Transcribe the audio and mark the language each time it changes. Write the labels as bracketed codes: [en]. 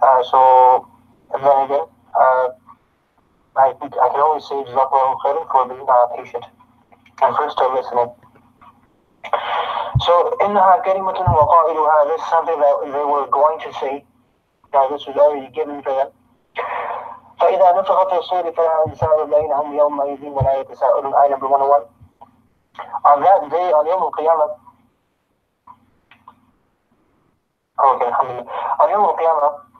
[en] So, and then again, I can only say Jazakallahu khairan for being patient and for still listening. So, [ar] إِنَّهَا كَلِمَةٌ وَقَائِلُهَا, [en] this is something that they were going to say. Now, this was already given for them. [ar] فإذا نفخ في الصور فلا أنساب بينهم يومئذ ولا يتساءلون. [en] Ayah number 101. On that day, on Yawm al-Qiyamah, okay, alhamdulillah. On Yawm al-Qiyamah,